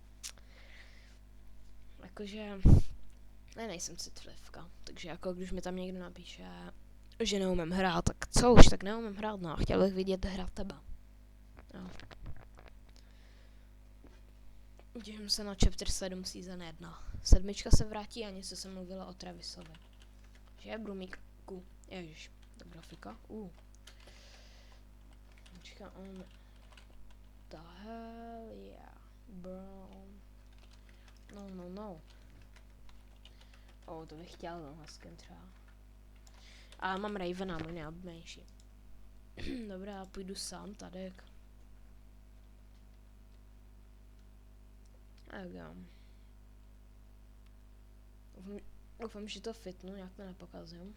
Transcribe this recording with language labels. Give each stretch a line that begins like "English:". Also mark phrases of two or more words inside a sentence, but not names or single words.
Czech: Jakože nejsem citlivka, takže jako když mi tam někdo napíše, že neumím hrát, tak co už, tak neumím hrát, no a chtěl bych vidět hrát tebe. Jo. Těším se na chapter 7 season 1. 7 se vrátí a něco se mluvilo o Travisovi. Že Brumíku, ježiš, ta grafika, Počka,
English: the hell yeah, bro.
Czech: No. To bych chtěl tenhle skin třeba. Ale mám Ravena, můj nejoblíbenější. Dobrá, půjdu sám tady. Doufám, že to fitnu, nějak to nepokazím.